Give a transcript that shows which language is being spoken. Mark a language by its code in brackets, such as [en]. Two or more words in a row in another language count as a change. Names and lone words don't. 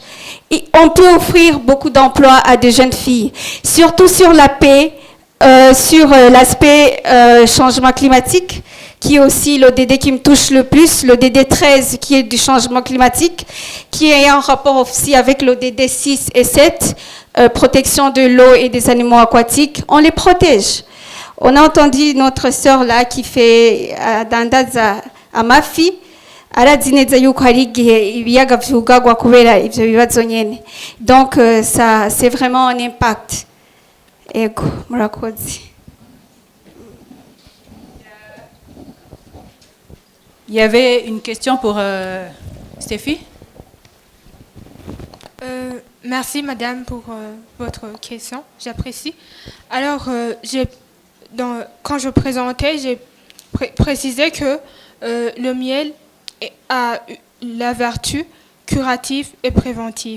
[fr] Et on peut offrir beaucoup d'emplois à des jeunes filles, surtout sur la paix, sur l'aspect changement climatique, qui est aussi l'ODD qui me touche le plus, l'ODD 13 qui est du changement climatique, qui est en rapport aussi avec l'ODD 6 et 7, protection de l'eau et des animaux aquatiques. On les protège. On a entendu notre sœur là qui fait [rn] dandaza amafi, [fr] donc ça c'est vraiment un impact. [rn] Ego, murakoze. [fr] Il y avait une question pour Stéphie. Merci madame pour votre question, j'apprécie. Alors, quand je présentais, j'ai précisé que le miel a la vertu curative et préventive.